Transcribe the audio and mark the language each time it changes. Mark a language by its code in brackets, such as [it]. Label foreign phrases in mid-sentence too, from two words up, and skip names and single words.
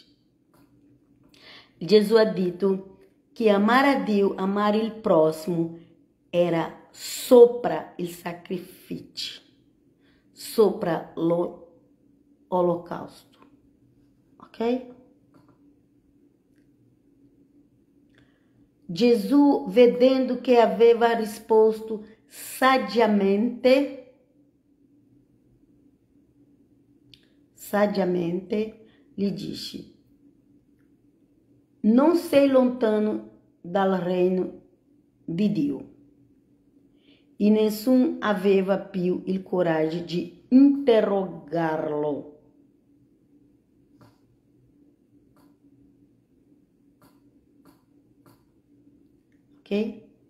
[it] Gesù ha detto che amare a Dio, amare il prossimo, era sopra il sacrificio, sopra l'olocausto. Ok? Gesù, vedendo che aveva risposto saggiamente, [pt] lhe disse: não [it] sei lontano dal reino di Dio. E nessuno aveva più il coraggio di interrogarlo. Ok?